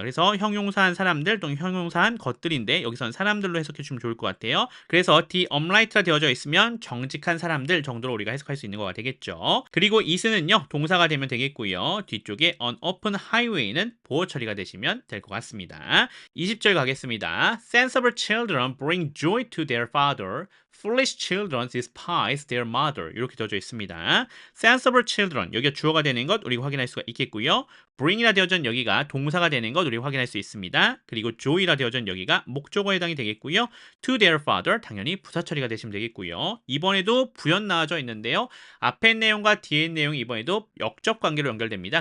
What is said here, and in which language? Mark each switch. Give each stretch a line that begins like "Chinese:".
Korean: 그래서 형용사한 사람들 또는 형용사한 것들인데 여기서는 사람들로 해석해 주면 좋을 것 같아요. 그래서
English: the upright
Korean: 가 되어져 있으면 정직한 사람들 정도로 우리가 해석할 수 있는 거가 되겠죠. 그리고 is는요 동사가 되면 되겠고요. 뒤쪽에
English: on open highway
Korean: 는 보호 처리가 되시면 될 것 같습니다. 20절 가겠습니다.
English: Sensible children bring joy to their father. Foolish children despise their mother.
Korean: 이렇게 되어져 있습니다.
English: Sensible children,
Korean: 여기가 주어가 되는 것 우리가 확인할 수가 있겠고요. bring이라 되어진 여기가 동사가 되는 것 우리가 확인할 수 있습니다. 그리고 joy라 되어진 여기가 목적어에 해당이 되겠고요.
English: to their father,
Korean: 당연히 부사 처리가 되시면 되겠고요. 이번에도 부연 나와져 있는데요. 앞에 내용과 뒤에 내용이 이번에도 역적 관계로 연결됩니다.